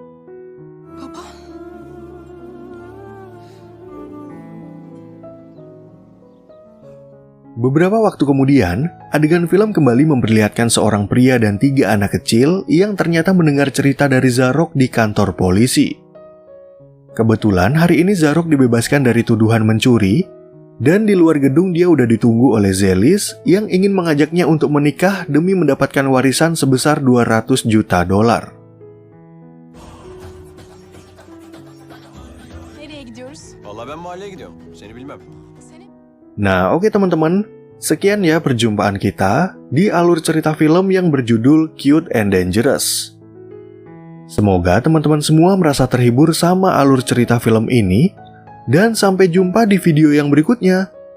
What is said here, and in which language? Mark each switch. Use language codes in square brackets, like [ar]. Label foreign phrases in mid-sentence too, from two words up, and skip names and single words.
[id] Beberapa waktu kemudian, adegan film kembali memperlihatkan seorang pria dan 3 anak kecil yang ternyata mendengar cerita dari Zarok di kantor polisi. Kebetulan hari ini Zarok dibebaskan dari tuduhan mencuri, dan di luar gedung dia udah ditunggu oleh Zelis yang ingin mengajaknya untuk menikah demi mendapatkan warisan sebesar $200 juta. [tr] Nereye gidiyoruz? Vallahi ben mahalleye gidiyorum. Seni bilmem. [id] Nah, oke teman-teman, sekian ya perjumpaan kita di alur cerita film yang berjudul Cute and Dangerous. Semoga teman-teman semua merasa terhibur sama alur cerita film ini, dan sampai jumpa di video yang berikutnya.